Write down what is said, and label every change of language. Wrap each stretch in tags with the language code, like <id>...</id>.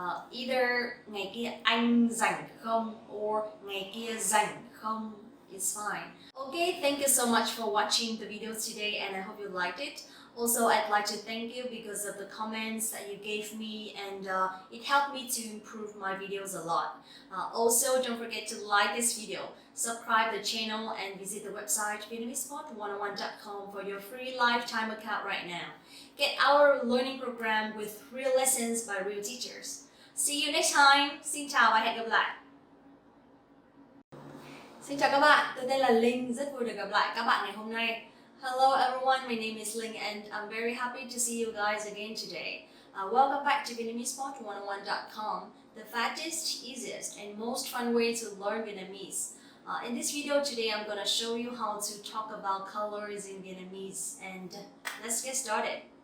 <vi>Either ngày kia anh rảnh không or ngày kia rảnh không,</vi> <en>it's fine. Okay, thank you so much for watching the video today and I hope you liked it. Also, I'd like to thank you because of the comments that you gave me and it helped me to improve my videos a lot. Also, don't forget to like this video, subscribe the channel and visit the website vietnamesepod101.com for your free lifetime account right now. Get our learning program with real lessons by real teachers. See you next time.</en> <vi>Xin chào và hẹn gặp lại. Xin chào các bạn, tôi tên là Linh, rất vui được gặp lại các bạn ngày hôm nay.</vi> <en>Hello everyone, my name is Linh and I'm very happy to see you guys again today. Welcome back to vietnamesepod101.com, the fastest, easiest and most fun way to learn Vietnamese. In this video today, I'm going to show you how to talk about colors in Vietnamese and let's get started.</en>